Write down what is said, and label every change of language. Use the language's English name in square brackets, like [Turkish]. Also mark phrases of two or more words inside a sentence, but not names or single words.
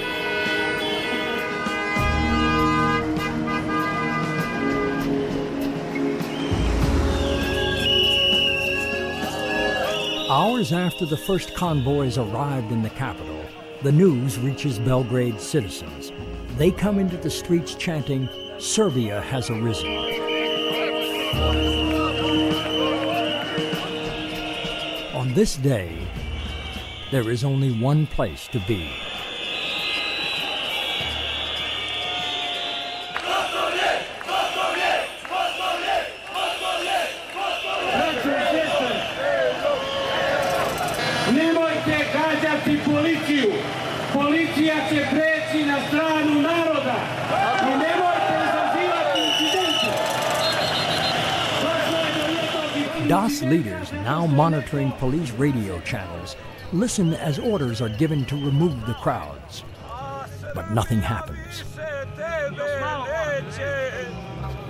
[English] Hours after the first convoys arrived in the capital, the news reaches Belgrade citizens. They come into the streets chanting, "Serbia has arisen." On this day, there is only one place to be. [Serbian] Nemojte gađati policiju. Policija će preći na stranu naroda. I nemojte izazivati incidente. [English] Das leaders, now monitoring police radio channels, listen as orders are given to remove the crowds. But nothing happens.